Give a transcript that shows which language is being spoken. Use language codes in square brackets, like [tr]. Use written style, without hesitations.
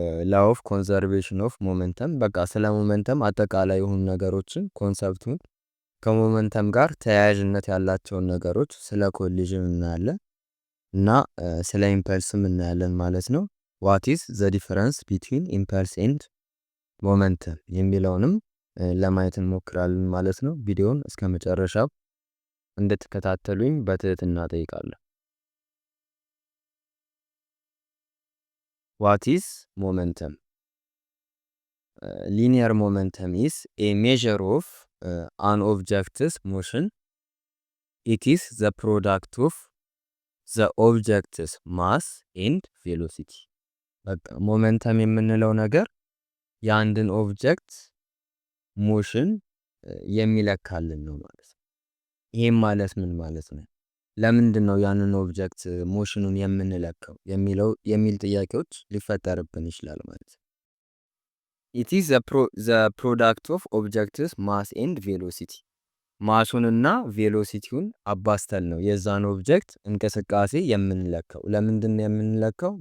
[en] ላው ኦፍ ኮንዘርቬሽን ኦፍ ሞመንተም [am] በቃ ስለ ሞመንተም አጠቃላይ የሆኑ ነገሮችን ኮንሰፕቱን ከሞመንተም ጋር ተያያዥነት ያላቸውን ነገሮች ስለ ኮሊዥን እናያለን እና ስለ ኢምፐልስም እናያለን ማለት ነው። [en] ዋት ኢዝ ዘ ዲፈረንስ ቢትዊን ኢምፐልስ ኤንድ [am] ሞመንተም የሚለውንም ለማየት እንሞክራለን ማለት ነው። ቪዲዮውን እስከ መጨረሻው እንድትከታተሉኝ በትህትና እጠይቃለሁ። [en] What is momentum? Linear momentum is a measure of an object's motion. It is the product of the object's mass and velocity. [am] ሞመንተም የምንለው ነገር የአንድን ኦብጀክት ሞሽን የሚለካልን ነው ማለት ነው። ይሄም ማለት ምን ማለት ነው? ለምንድን ነው ያንን ኦብጀክት ሞሽኑን የምንለካው የሚል ጥያቄዎች ሊፈጠርብን ይችላል ማለት ነው። [en] ኢት ኢዝ ዘ ፕሮዳክት ኦፍ ኦብጀክትስ ማስ ኤንድ ቬሎሲቲ። [am] ማሱንና ቬሎሲቲውን አባስተን ነው የዛን ኦብጀክት እንቅስቃሴ የምንለካው። ለምንድን ነው የምንለካው?